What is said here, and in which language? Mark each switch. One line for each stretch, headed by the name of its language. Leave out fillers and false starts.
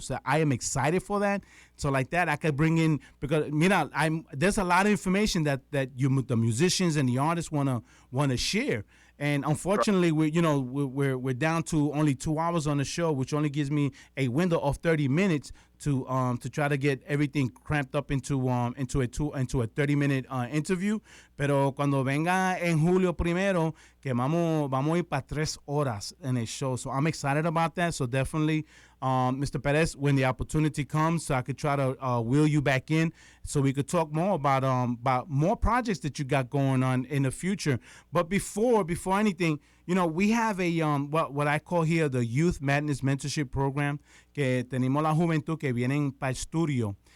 English: So I am excited for that. So like that, I could bring in, because, there's a lot of information that the musicians and the artists want to share. And unfortunately, we're down to only 2 hours on the show, which only gives me a window of 30 minutes to try to get everything cramped up into a 30-minute interview.
Spanish: Pero cuando venga en julio primero, que vamos a ir para 3 horas
English: in a show. So I'm excited about that. So definitely, Mr. Perez, when the opportunity comes, so I could try to wheel you back in so we could talk more about more projects that you got going on in the future. But before anything, we have a what I call here the Youth Madness Mentorship Program,
Spanish: que tenemos la juventud que vienen para el estudio.